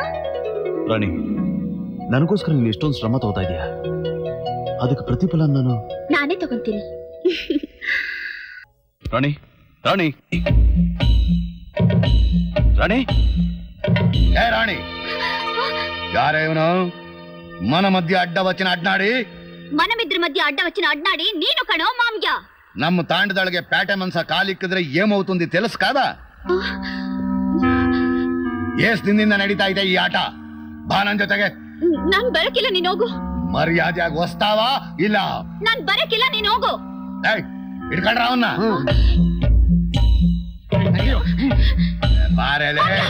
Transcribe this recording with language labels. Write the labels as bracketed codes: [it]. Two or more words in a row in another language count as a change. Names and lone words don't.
[kn] ರಾಣಿ, ನನಗೋಸ್ಕರ ನೀನು ಎಷ್ಟೊಂದು ಶ್ರಮ ತಗೋತಾ ಇದೀಯಾ. ಅದಕ್ಕೆ ಪ್ರತಿಫಲ ನಾನೇ ತಗೊಂತೀನಿ. ರಾಣಿ, ರಾಣಿ, ರಾಣಿ, ಏ ರಾಣಿ, ಯಾರೇ ಇವನು? [te] మన మధ్య అడ్డ వచ్చిన అడ్నాడి. మనమిద్దరి మధ్య అడ్డ వచ్చిన అడ్నాడి [kn] ನೀನು ಕಣೋ ಮಾಮ್ಯ. ನಮ್ಮ ತಾಂಡದೊಳಗೆ ಪ್ಯಾಟೆ ಮನ್ಸ ಕಾಲಿಕ್ಕಿದ್ರೆ [te] ఏమవుతుంది తెలుసు కదా? [kn] ಏಸ್ ದಿನದಿಂದ ನಡೀತಾ ಇದೆ ಈ ಆಟ. ಬಾ ನನ್ ಜೊತೆಗೆ. ನಾನ್ ಬರಕಿಲ್ಲ, ನೀನ್ ಹೋಗು. ಮರ್ಯಾದೆಯಾಗಿ ವಸ್ತಾವಾ ಇಲ್ಲ? ನಾನ್ ಬರಕಿಲ್ಲ, ನೀನ್ ಹೋಗು. ಏಯ್, ಹಿಡ್ಕೊಂಡ್ರ ಅವನ್ನ. ಬಾರೇಲೆ.